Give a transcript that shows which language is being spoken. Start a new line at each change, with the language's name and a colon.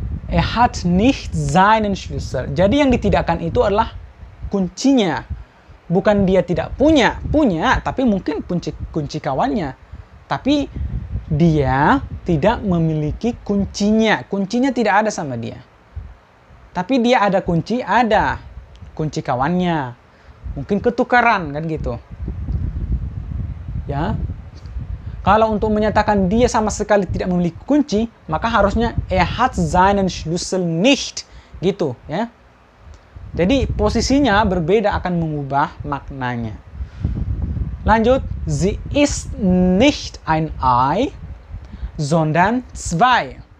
German: Hat nicht seinen Schlüssel.
Indonesian: Jadi yang ditidakkan itu adalah kuncinya. Bukan dia tidak punya, tapi mungkin kunci kawannya. Tapi dia tidak memiliki kuncinya. Kuncinya tidak ada sama dia. Tapi dia ada kunci kawannya. Mungkin ketukaran, kan gitu. Ya. Kalau untuk menyatakan dia sama sekali tidak memiliki kunci, maka harusnya
German: hat seinen Schlüssel nicht,
Indonesian: gitu, ya. Jadi posisinya berbeda akan mengubah maknanya. Lanjut,
German: sie ist nicht ein Ei, sondern zwei.